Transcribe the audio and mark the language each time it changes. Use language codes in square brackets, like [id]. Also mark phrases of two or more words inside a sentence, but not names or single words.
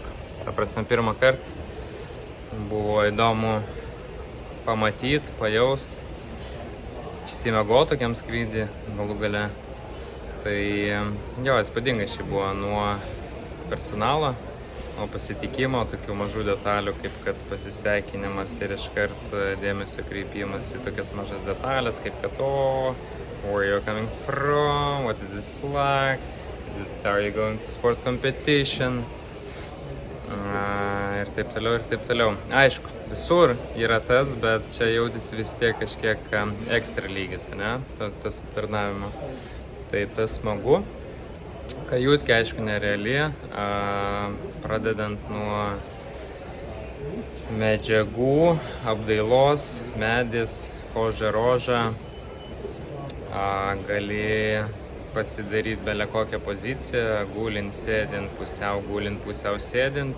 [lt] Ta prasme, pirmą kartą buvo įdomu pamatyti, pajaust, išsimiegot tokiam skrydį galų gale. Tai jo, įspūdingai šiai buvo nuo personalo, nuo pasitikimo, tokių mažų detalių, kaip kad pasisveikinimas ir iškart dėmesio kreipimas į tokias mažas detalės, kaip kad [en] where you're coming from, what is this like, are you going to sport competition, [lt] ir taip toliau. Aišku, visur yra tas, bet čia jautėsi vis tiek kažkiek ekstra lygis, ne, tas aptarnavimo. Tai tas smagu. Kajutė, aišku, nereali, pradedant nuo medžiagų, apdailos, medis, koža, roža, gali pasidaryti bele kokią poziciją, gulint, sėdint, pusiau sėdint.